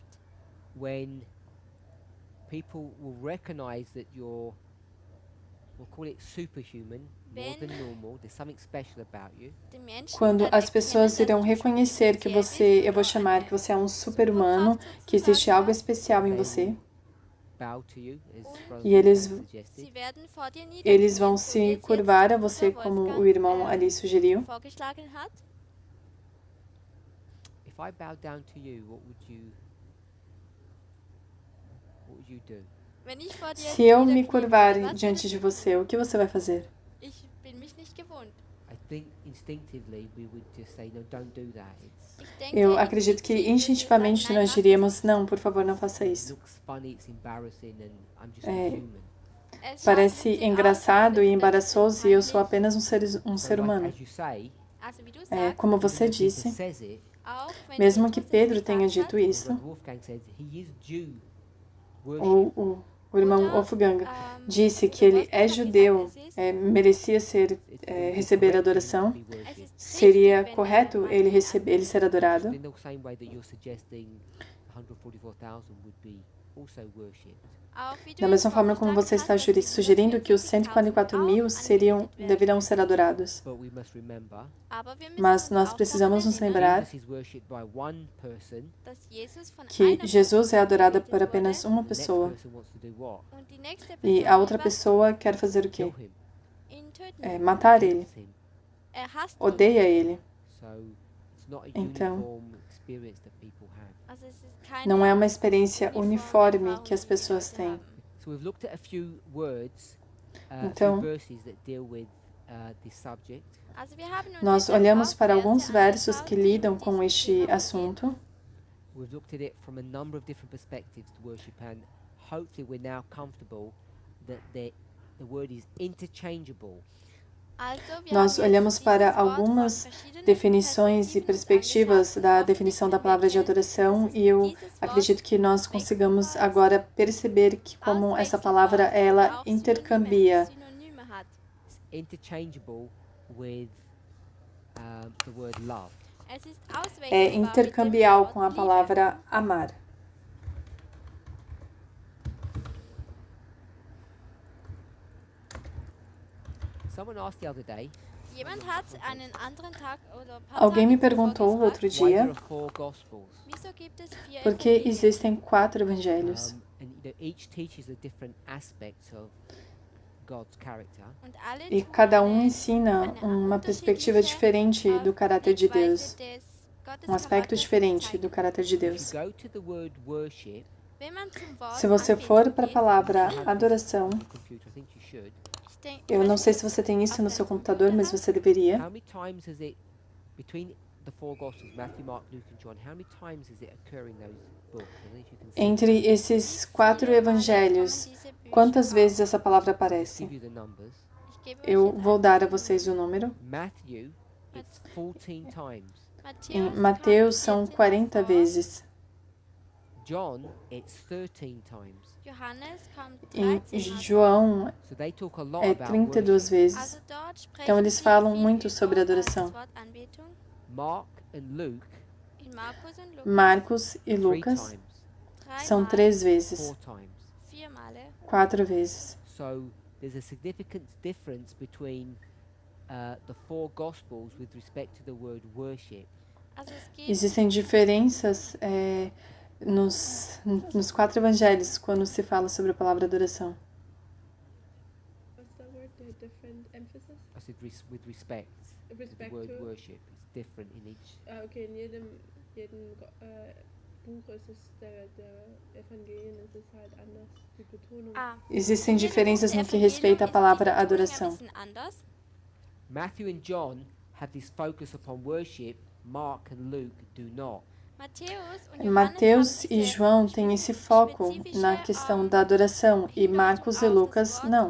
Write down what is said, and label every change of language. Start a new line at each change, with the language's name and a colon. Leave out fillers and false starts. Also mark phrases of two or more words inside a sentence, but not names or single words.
English: when people will recognize that you're, we'll call it superhuman, more than normal, there's something special about you.
German: die Menschen
Portuguese: Quando
German: dann
Portuguese: as pessoas
German: erkennen,
Portuguese: irão
German: dass du
Portuguese: reconhecer que
German: speziell
Portuguese: você,
German: bist
Portuguese: eu vou
German: oder
Portuguese: chamar que
German: eine
Portuguese: você é um super-humano, que existe algo especial em você,
English: Bow to you, as Brother
Portuguese: e eles,
English: Wolfgang suggested.
German: Sie werden vor dir
Portuguese: eles vão
German: niederknien, so wie
Portuguese: se
German: es jetzt
Portuguese: curvar a você,
German: Bruder
Portuguese: como o Wolfgang, irmão ali sugeriu.
German: vorgeschlagen hat.
English: If I bow down to you, what would you do?
German: Wenn ich vor dir
Portuguese: Se eu me
German: niederknien
Portuguese: curvar
German: würde, was
Portuguese: diante
German: würdest
Portuguese: de
German: du
Portuguese: você, o que você vai fazer?
German: tun? Ich bin mich nicht gewohnt.
English: I think instinctively we would just say, no, don't do that.
German: Ich denke,
Portuguese: Eu acredito que
German: instinktiv würden wir
Portuguese: instintivamente
German: sagen, nein,
Portuguese: nós
German: mach das
Portuguese: diríamos, não, por favor, não faça
English: It
Portuguese: isso.
English: looks funny, it's embarrassing, and I'm just
Portuguese: É,
English: a human.
German: nicht. Es schaut
Portuguese: Parece
German: lustig aus,
Portuguese: engraçado e
German: aber das ist
Portuguese: embaraçoso e eu sou
German: peinlich.
Portuguese: apenas um
English: So
Portuguese: ser
English: like,
Portuguese: humano.
English: as you say,
German: Also, wie du
Portuguese: É,
German: sagst,
Portuguese: como você
English: even though Peter
Portuguese: disse,
English: says it,
German: auch wenn
Portuguese: mesmo que
German: Petrus es
Portuguese: Pedro tenha
German: gesagt
Portuguese: dito
German: hat,
Portuguese: isso,
English: Brother Wolfgang says he is Jew worship.
Portuguese: o irmão Wolfgang disse que ele é judeu, merecia receber adoração,
German: es ist
Portuguese: seria
German: richtig, wenn
Portuguese: correto
German: man
Portuguese: ele ser adorado.
English: In the same way that you're suggesting 144,000 would be also worshipped.
German: auch wie du
Portuguese: Da
German: es
Portuguese: mesma forma como
German: vorgeschlagen
Portuguese: você está
German: hast, dass die
Portuguese: sugerindo que os 144 mil 144.000 deverão ser adorados.
English: But we must remember
German: Aber wir müssen
Portuguese: Mas
German: uns
Portuguese: nós
German: auch
Portuguese: precisamos
German: daran
Portuguese: nos
German: erinnern,
Portuguese: lembrar
English: Jesus is worshipped by one person,
German: dass Jesus von
Portuguese: que
German: einer
Portuguese: Jesus é
German: Person
Portuguese: adorado
German: gebetet
Portuguese: por apenas
German: wurde,
Portuguese: uma
English: the next
Portuguese: pessoa
English: person wants to do what?
German: und die nächste
Portuguese: e
German: Person
Portuguese: a outra
German: will was
Portuguese: pessoa quer fazer o
English: Kill
Portuguese: quê?
English: him,
German: ihn töten.
Portuguese: Matar ele,
English: hates him.
German: Hasst ihn.
Portuguese: odeia ele.
English: So it's not a
Portuguese: Então,
English: uniform experience that people have.
German: Also es ist keine
Portuguese: Não é uma experiência uniforme
German: Erfahrung,
Portuguese: que as
German: die die
Portuguese: pessoas
German: Leute
Portuguese: têm.
German: haben.
English: So we've looked at a few words, a
Portuguese: Então,
English: few verses that deal with this subject.
German: Also wir haben uns
Portuguese: Nós
German: jetzt ein
Portuguese: olhamos
German: paar
Portuguese: para
German: Verse
Portuguese: alguns versos
German: angeschaut,
Portuguese: que
German: die
Portuguese: lidam
German: mit
Portuguese: com
German: diesem
Portuguese: este
German: Thema umgehen.
Portuguese: assunto.
English: We've looked at it from a number of different perspectives to worship, and hopefully we're now comfortable that the word is interchangeable.
German: Also, wir
Portuguese: Nós
German: haben
Portuguese: olhamos
German: jetzt
Portuguese: para
German: dieses Wort von
Portuguese: algumas
German: verschiedenen
Portuguese: definições e
German: Perspektiven uns
Portuguese: perspectivas
German: angeschaut
Portuguese: da
German: und
Portuguese: definição da
German: hoffentlich
Portuguese: palavra de
German: merken,
Portuguese: adoração
German: dass es
Portuguese: e eu
German: dieses Wort
Portuguese: acredito que nós consigamos agora perceber que como essa palavra ela intercambia,
German: Synonyme hat.
English: It's interchangeable with the word love.
German: Es ist
Portuguese: é
German: auswechselbar mit dem
Portuguese: intercambial
German: Wort
Portuguese: com a
German: Liebe.
Portuguese: palavra amar.
English: Someone asked the other day,
German: Jemand hat einen anderen Tag oder ein paar
Portuguese: Alguém me
German: Tage zuvor
Portuguese: perguntou outro
German: gefragt,
English: why there
Portuguese: dia
English: are 4 Gospels?
German: wieso gibt es 4
Portuguese: por que
German: Evangelien?
Portuguese: existem 4 evangelhos.
English: And each teaches a different aspect of God's character.
German: Und alle
Portuguese: E
German: tun
Portuguese: cada
German: eine
Portuguese: insina uma perspectiva diferente do caráter de Deus,
German: Blickweise des
Portuguese: aspecto
German: Gottesharakters
Portuguese: diferente
German: zeigen.
Portuguese: do caráter de
English: If you
Portuguese: Deus.
English: go to the word worship,
German: Wenn man zum Wort
Portuguese: Se você for
German: Anbetung
Portuguese: para a
German: geht,
Portuguese: palavra
English: you have
Portuguese: adoração,
English: on the computer, I think you should.
Portuguese: eu não sei se você tem isso no seu computador, mas você deveria.
English: How many times is it between the 4 Gospels, Matthew, Mark, Luke, and John? How many times is it occurring in those books? I don't know if you can see.
Portuguese: Entre esses 4 evangelhos, quantas vezes essa palavra
English: I'll
Portuguese: aparece?
English: give you the numbers.
German: Ich gebe euch
Portuguese: Eu
German: jetzt
Portuguese: vou
German: ein.
Portuguese: dar a vocês o número.
English: Matthew, it's 14 times.
Portuguese: Em Mateus são 40 vezes.
English: John, it's 13 times.
German: Johannes kommt
Portuguese: Em
German: 13 Mal.
Portuguese: João
English: So they talk a lot
Portuguese: é
English: about
Portuguese: 32
English: worship.
Portuguese: vezes.
German: Also dort sprechen
Portuguese: Então eles
German: sie
Portuguese: falam
German: viel
Portuguese: muito
German: über
Portuguese: sobre
German: das
Portuguese: adoração.
German: Wort Anbetung.
English: Mark and Luke,
German: In Markus und Lukas
Portuguese: Marcos e
English: 3
Portuguese: Lucas
English: times,
Portuguese: são 3 vezes,
English: 4 times.
German: 4 Male.
Portuguese: 4 vezes.
English: So there's a significant difference between the 4 Gospels with respect to the word worship.
German: Also es geht
Portuguese: Existem diferenças nos 4 evangelhos quando se fala sobre a palavra adoração.
English: What's that word? The different emphasis? I said with respect to the Respect word to. worship. It's different in each.
German: Okay, in jedem Buch ist es der Evangelien ist es halt anders. Die Betonung.
Portuguese: Existem
German: in jedem
Portuguese: diferenças
German: Buch
Portuguese: no
German: der
Portuguese: que respeita à
German: Evangelium
Portuguese: palavra
German: ist die Betonung
Portuguese: adoração.
German: ein bisschen anders.
English: Matthew and John have this focus upon worship. Mark and Luke do not.
Portuguese: Mateus e João têm esse foco na questão da adoração e Marcos e Lucas não.